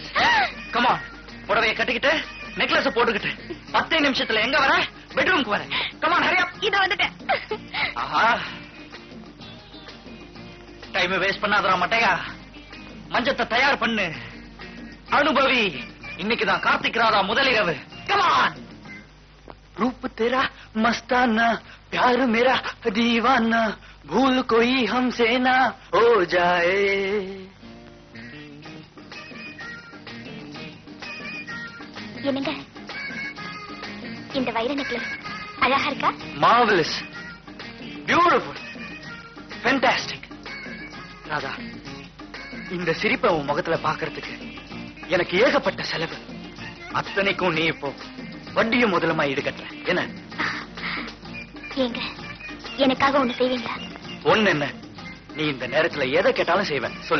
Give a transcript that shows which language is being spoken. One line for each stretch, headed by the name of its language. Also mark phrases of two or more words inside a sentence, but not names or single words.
Tamil: கமான், புடவைய கட்டிக்கிட்டு நெக்லஸ் போட்டுக்கிட்டு 10 நிமிஷத்துல எங்க வர? பெட்ரூம்க்கு வர. கமான்,
English: hurry up.
Tamil: இத வந்துட்டேன். ஆஹா,
English: time waste
Tamil: பண்ணாதடா மட்டையா. மஞ்சத்தை தயார் பண்ணு. அனுபவி. இன்னைக்குதான் கார்த்திக் ராதா முதலிரவு. கமான்.
Hindi: रूप तेरा मस्ताना, प्यार मेरा दीवाना, भूल कोई हमसे ना हो जाए.
Tamil: என்னங்க, இந்த வைர நெக்லஸ் அழகா இருக்கா?
English: Marvelous, beautiful, fantastic.
Tamil: ராதா, இந்த சிரிப்பை உன் முகத்துல பாக்குறதுக்கு எனக்கு ஏகப்பட்ட செலவு. அத்தனைக்கும் நீ இப்போ வட்டியும் முதலமா ஈடுகட்டுற என்ன? ஏங்க எனக்காக ஒண்ணு செய்வீங்களா? ஒண்ணு என்ன, நீ இந்த நேரத்துல எதை கேட்டாலும் செய்வேன், சொல்லு.